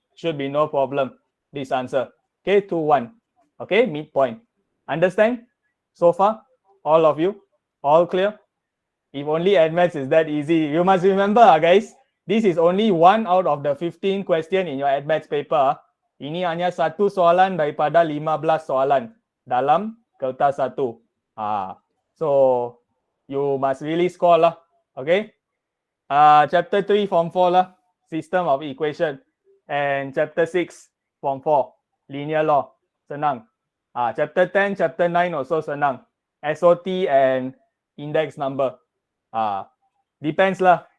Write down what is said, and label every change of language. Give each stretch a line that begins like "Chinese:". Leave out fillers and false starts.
English: Should be no problem. This answer. Okay, 2, 1. Okay, midpoint. Understand? So far, all of you, all clear? If only admaths is that easy. You must remember, guys, this is only one out of the 15 question in your admaths paper.
Malay: Ini hanya satu soalan daripada 15 soalan dalam kertas satu.
English: So, you must really score lah. Okay? Chapter 3, Form 4 lah. System of equation. And chapter 6, Form 4, linear law. Senang. Chapter 10, chapter 9 also senang. SOT and index number. Depends lah.